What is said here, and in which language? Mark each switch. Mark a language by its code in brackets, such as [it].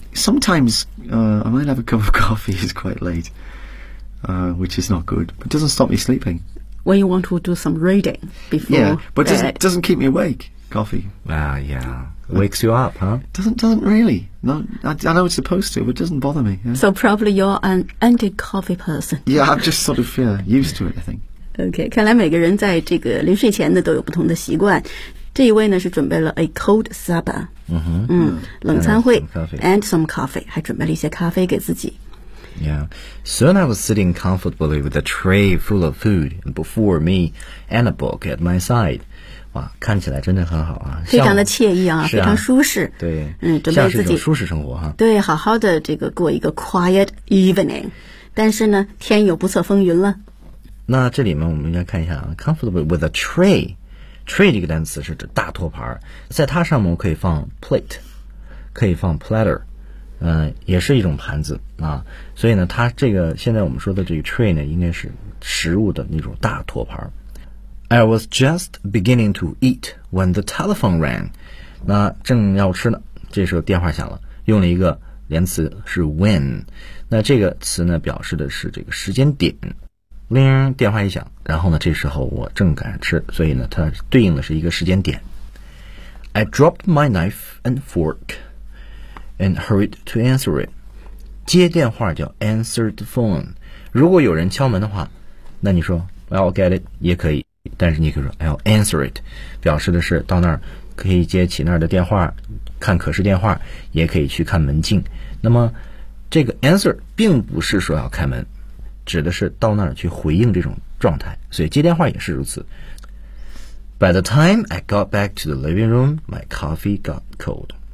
[en] Sometimes I might have a cup of coffee, it's quite late, which is not good, but it doesn't stop me sleeping. When you want to do some reading before Yeah, but it doesn't keep me awake, coffee. Wakes you up, huh? Doesn't really. I know it's supposed to, but it doesn't bother me. Yeah. So probably you're an anti-coffee person. Yeah, I'm just sort of used to it, I think. [zh] Okay, 看来每个人在这个临睡前的都有不同的习惯。这一位呢是准备了 a cold supper, 冷餐会 and some coffee, 还准备了一些咖啡给自己。 [en] Yeah, soon I was sitting comfortably with a tray full of food before me and a book at my side. [zh] 哇，看起来真的很好啊，非常的惬意啊，非常舒适。对，准备自己舒适生活哈。对，好好的这个过一个 quiet evening, 但是呢，天有不测风云了。那这里面我们应该看一下啊 ， comfortably with a tray. Tray 这个单词是指大托盘，在它上面可以放 plate， 可以放 platter， 也是一种盘子啊。所以呢，它这个现在我们说的这个 tray 呢，应该是食物的那种大托盘。 [en] I was just beginning to eat when the telephone rang。 [zh] 那正要吃呢，这时候电话响了，用了一个连词是 when， 那这个词呢表示的是这个时间点。铃，电话一响，然后呢这时候我正赶着吃，所以呢它对应的是一个时间点。 [en] I dropped my knife and fork and hurried to answer it。 [zh] 接电话叫 answer the phone，如果有人敲门的话，那你说 I'll get it 也可以，但是你可以说 I'll answer it，表示的是到那儿可以接起那儿的电话，看可视电话，也可以去看门禁。那么这个 answer 并不是说要开门，指的是到那儿去回应这种状态，所以接电话也是如此。 [en] By the time I got back to the living room, my coffee got cold.